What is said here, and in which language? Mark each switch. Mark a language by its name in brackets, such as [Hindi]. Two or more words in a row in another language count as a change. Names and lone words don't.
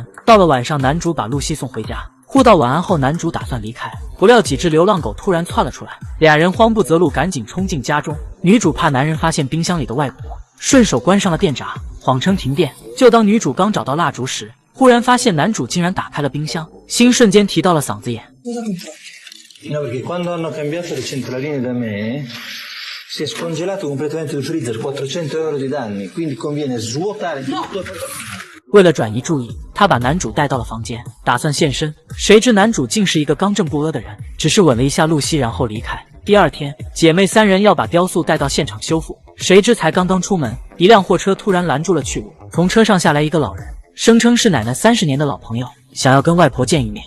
[Chinese] 到了晚上，男主把露西送回家，互道晚安后，男主打算离开，不料几只流浪狗突然窜了出来，俩人慌不择路，赶紧冲进家中。女主怕男人发现冰箱里的外婆，顺手关上了电闸，谎称停电。就当女主刚找到蜡烛时，忽然发现男主竟然打开了冰箱，心瞬间提到了嗓子眼。 [Italian] No, perché quando hanno cambiato le centraline da me si è scongelato completamente il freezer, 400 euro di danni, quindi conviene svuotare tutto. [Chinese] 为了转移注意，他把男主带到了房间，打算现身。谁知男主竟是一个刚正不阿的人，只是吻了一下露西然后离开。第二天，姐妹3人要把雕塑带到现场修复，谁知才刚刚出门，一辆货车突然拦住了去路。从车上下来一个老人，声称是奶奶30年的老朋友，想要跟外婆见一面。